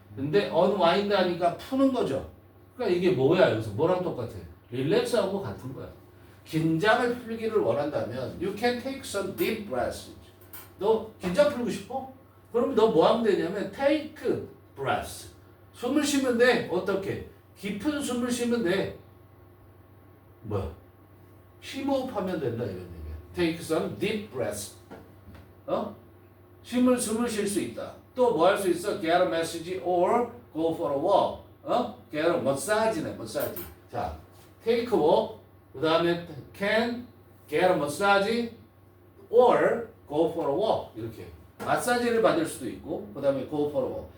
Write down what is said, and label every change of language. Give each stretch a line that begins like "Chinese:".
Korean: 근데 unwind 하니까 푸는 거죠. 그러니까 이게 뭐야 여기서 뭐랑 똑같아? 릴렉스하고 같은 거야. 긴장을 풀기를 원한다면
English: you can take some deep breaths.
Korean: 너 긴장 풀고 싶어? 그럼 너 뭐 하면 되냐면
English: take breaths.
Korean: 숨을 쉬면 돼. 어떻게? 깊은 숨을 쉬면 돼. 뭐야? 심호흡하면 된다 이런 얘기야.
English: Take some deep breaths.
Korean: 숨을 쉴 수 있다. 또 뭐 할 수 있어?
English: Get a massage or go for a walk. Get a massage네, massage. 자, take a walk.
Korean: 그 다음에
English: can get a massage or go for a walk.
Korean: 이렇게. 마사지를 받을 수도 있고, 그 다음에
English: go for a walk.